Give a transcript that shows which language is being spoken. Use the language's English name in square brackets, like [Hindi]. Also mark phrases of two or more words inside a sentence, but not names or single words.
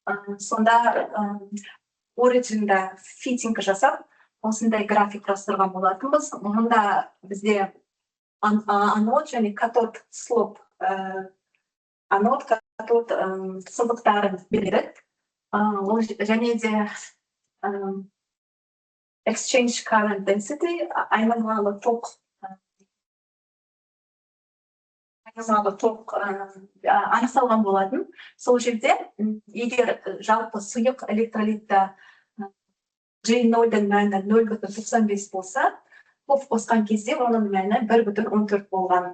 [Kazakh] Сонда оригинда фитинг жасап, осындай график құрастырған болатынбыз. Мұнда бізде анод және катод слоп, анод, катод сызықтарын береді. Ол және де [English] exchange current density, [Kazakh] айнымалы ток анықталған болатын. Сол жерде егер жалпы сұйық электролитта G0-дің мәні 0,95 болса, коф қосқан кезде оның мәні 1,14 болған.